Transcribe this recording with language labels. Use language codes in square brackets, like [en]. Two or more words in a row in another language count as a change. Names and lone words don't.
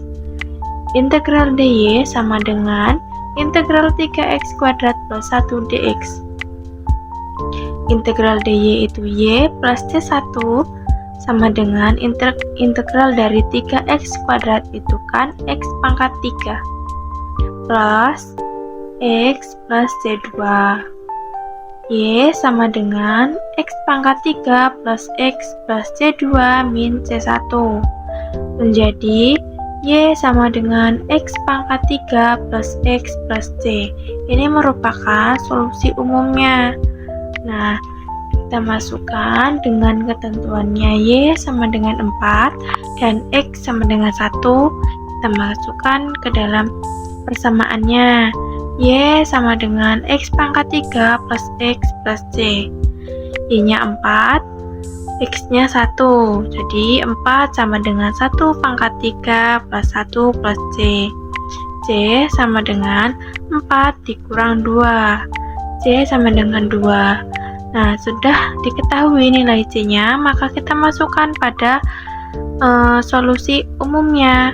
[id] Integral dy sama dengan integral 3x kuadrat plus 1 dx. Integral dy itu y plus c1 sama dengan integral dari 3x kuadrat itu kan x pangkat 3 plus x plus c2. Y sama dengan x pangkat 3 plus x plus c2 min c1 menjadi y sama dengan x pangkat 3 plus x plus c. Ini merupakan solusi umumnya. Nah, kita masukkan dengan ketentuannya y sama dengan 4 dan x sama dengan 1. Kita masukkan ke dalam persamaannya. Y sama dengan x pangkat 3 plus x plus c. Y-nya 4, x-nya 1. Jadi 4 sama dengan 1 pangkat 3 plus 1 plus c. C sama dengan 4 dikurang 2. C sama dengan 2. Nah, sudah diketahui nilai C-nya, maka kita masukkan pada solusi umumnya.